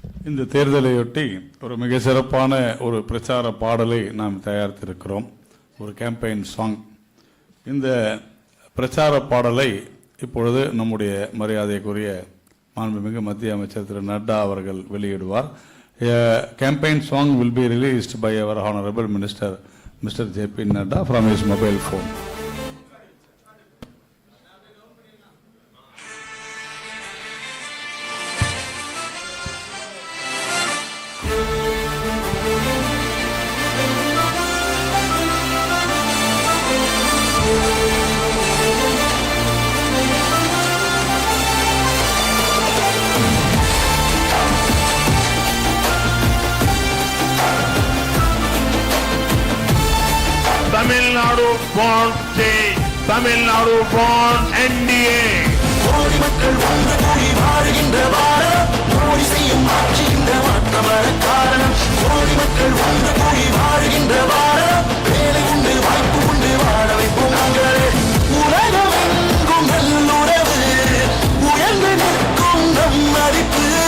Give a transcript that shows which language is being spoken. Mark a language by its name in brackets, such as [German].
[Tamil] இந்த தேர்தலையொட்டி ஒரு மிக சிறப்பான ஒரு பிரச்சார பாடலை நாம் தயாரித்திருக்கிறோம், ஒரு கேம்பெயின் சாங். இந்த பிரச்சார பாடலை இப்பொழுது நம்முடைய மரியாதைக்குரிய மாண்புமிகு மத்திய அமைச்சர் திரு நட்டா அவர்கள் வெளியிடுவார். Campaign song [English] will be released by our honorable minister Mr. J.P. Nadda from his mobile phone. [Hindi] Tamil Nadu bond से तमिलनाडु बॉन्ड एनडीए [Tamil] கோடி மக்கள் ஒன்று கூடி வாழ்கின்ற வாரம் மோடி செய்யும் ஆட்சி இந்த மாற்றம் வர காரணம். கோடி மக்கள் ஒன்று கூடி வாழ்கின்ற வாரம் வேலை உண்டு, வாய்ப்பு உண்டு, வாழ வைப்போம் நாங்களே. உலகம் எங்கும் நல்லுறவு உயர்ந்து நிற்கும் நம் மதிப்பு.